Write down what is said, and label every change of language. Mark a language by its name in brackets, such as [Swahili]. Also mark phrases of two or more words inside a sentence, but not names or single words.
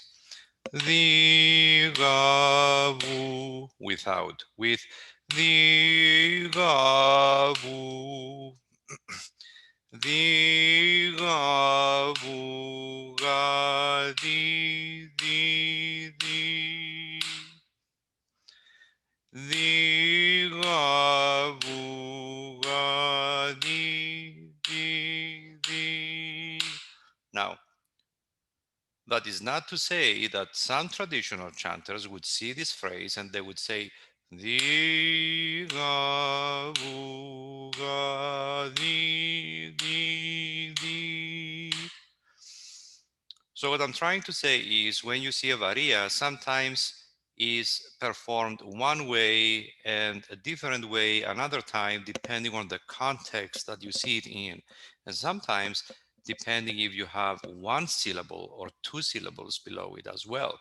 [English] The gavu without, with the gavu, the gavu ga di the gavu ga di. Now, that is not to say that some traditional chanters would see this phrase and they would say, di ga vu ga di. So what I'm trying to say is when you see a varia, sometimes is performed one way and a different way another time, depending on the context that you see it in. And sometimes depending if you have one syllable or two syllables below it as well.